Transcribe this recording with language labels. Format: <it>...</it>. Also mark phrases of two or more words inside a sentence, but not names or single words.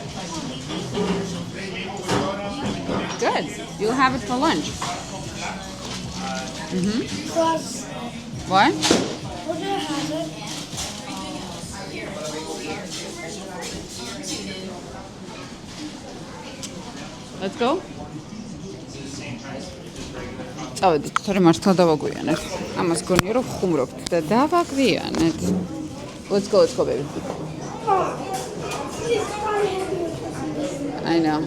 <en>Good. You'll have it for lunch. Plus, What? we're gonna have it. Let's go.</en> <ka>წავედით, თორემ მართლა დავაგვიანეთ. ამას გონია რომ ხუმრობთ და დავაგვიანეთ.</ka> <en>Let's go, baby. I know.</en>